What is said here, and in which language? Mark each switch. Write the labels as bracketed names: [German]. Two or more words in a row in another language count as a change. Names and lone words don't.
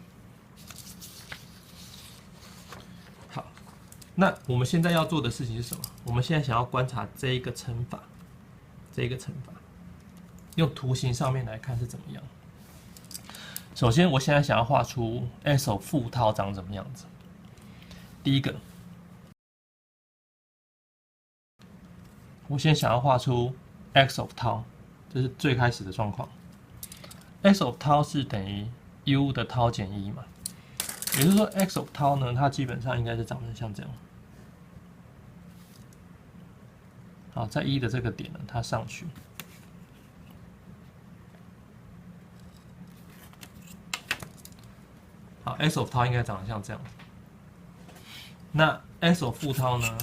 [Chinese] 好，那我們現在要做的事情是什麼？我們現在想要觀察這一個乘法，用圖形上面來看是怎麼樣。首先，我現在想要畫出 [English] s of [Chinese] 負 tau 長什麼樣子。第一個，我先想要畫出 [English] x of tau， [Chinese] 這是最開始的狀況。 [English] x of tau [Chinese] 是等於 u 的 tau 減1嘛，也就是說 [English] x of tau [Chinese] 呢，它基本上應該是長得像這樣。好，在1的這個點呢，它上去。好 ， [English] s of tau [Chinese] 應該長得像這樣。那 [English] s of [Chinese] 負 tau 呢？